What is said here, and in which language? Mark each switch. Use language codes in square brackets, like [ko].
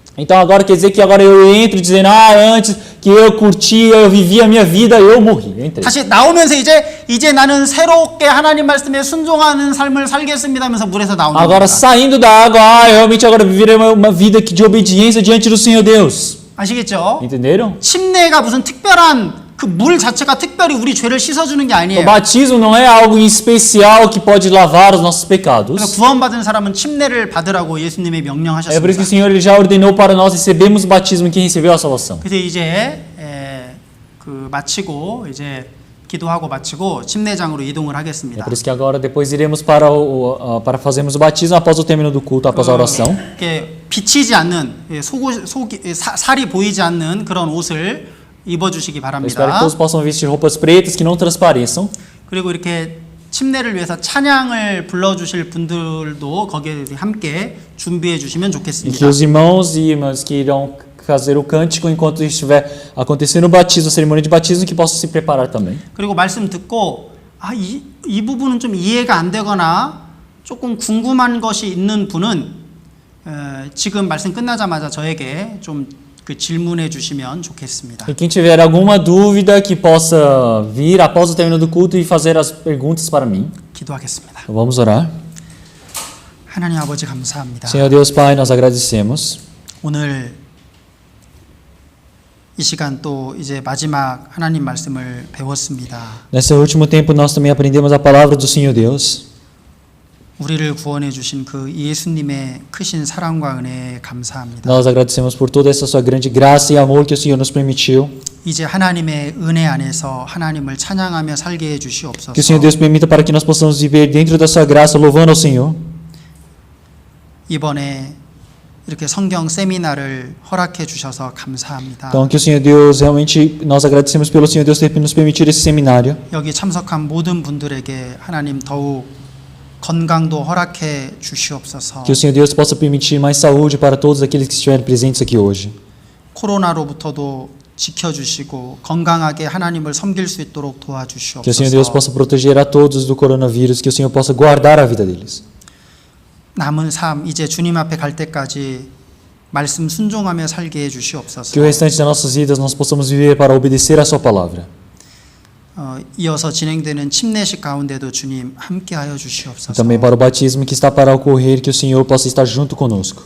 [pt] Então agora quer dizer que agora eu entro dizendo, antes que eu curtia, eu vivia a minha vida, eu morri. Eu entrei. [ko] 다시 나오면서 이제 나는 새롭게 하나님 말씀에 순종하는 삶을 살겠습니다 하면서 물에서 나오는 [pt] Agora saindo da água, realmente agora viverei uma vida de obediência diante do Senhor Deus. [ko] 아시겠죠? [pt] Entenderam? [ko] 침례가 무슨 특별한 그 물 자체가 특별히 우리 죄를 씻어주는 게 [pt] O [ko] 아니에요. [pt] batismo não é algo especial que pode lavar os nossos [ko] 그래서 [pt] pecados. [ko] 구원받은 사람은 침례를 받으라고 예수님이 [pt] É por isso que o Senhor ele já ordenou para nós recebermos o batismo quem recebeu a salvação. [ko] 그래서 이제 마치고 이제 기도하고 마치고 침례장으로 이동을 [pt] É [ko] 하겠습니다. [pt] por isso que agora depois iremos para fazermos o batismo após o término do culto, após a oração. [ko] 이렇게 비치지 않는 살이 보이지 않는 그런 옷을 입어주시기 [pt] Eu espero que [ko] 바랍니다. [pt] todos possam vestir roupas pretas que não transpareçam. [ko] 그리고 이렇게 침례를 위해서 찬양을 불러주실 분들도 거기에 함께 준비해 주시면 [pt] E que [ko] 좋겠습니다. [pt] os irmãos e irmãs que irão fazer o cântico enquanto estiver acontecendo o batismo, a cerimônia de batismo, que possam se preparar também. [ko] 그리고 말씀 듣고 이 부분은 좀 이해가 안 되거나 조금 궁금한 것이 있는 분은 지금 말씀 끝나자마자 저에게 좀 그 질문해 주시면 좋겠습니다. [pt] E quem tiver alguma dúvida que possa vir após o término do culto e fazer as perguntas para mim. [ko] 기도하겠습니다. [pt] Então vamos orar. [ko] 하나님 아버지 감사합니다. [pt] Senhor Deus Pai, nós agradecemos. [ko] 오늘 이 시간 또 이제 마지막 하나님 말씀을 배웠습니다. [pt] Nesse último tempo, nós também aprendemos a palavra do Senhor Deus. [ko] 우리를 구원해 주신 그 예수님의 크신 사랑과 은혜에 감사합니다. [pt] Nós agradecemos por toda essa sua grande graça e amor que o Senhor nos permitiu. [ko] 이제 하나님의 은혜 안에서 하나님을 찬양하며 살게 해 주시옵소서. [pt] Que o Senhor Deus permita para que nós possamos viver dentro da sua graça, louvando ao Senhor. [ko] 이번에 이렇게 성경 세미나를 허락해 주셔서 감사합니다. [pt] Então, que o Senhor Deus, realmente, nós agradecemos pelo Senhor Deus ter nos permitido esse seminário. [ko] 여기 참석한 모든 분들에게 하나님 더욱 건강도 허락해 주시옵소서. [pt] Que o Senhor Deus possa permitir mais saúde para todos aqueles que estiverem presentes aqui hoje. [ko] 코로나로부터도 지켜주시고 건강하게 하나님을 섬길 수 있도록 [pt] Que o Senhor Deus [ko] 도와주시옵소서. [pt] possa proteger a todos do coronavírus, que o Senhor possa guardar a vida deles. [ko] 남은 삶 이제 주님 앞에 갈 때까지 말씀 순종하며 살게 해 주시옵소서. [pt] Que o restante das nossas vidas nós possamos viver para obedecer a sua palavra. [ko] 이어서 진행되는 침례식 가운데도 주님 함께하여 [pt] E [ko] 주시옵소서. [pt] também para o batismo que está para ocorrer, que o Senhor possa estar junto conosco.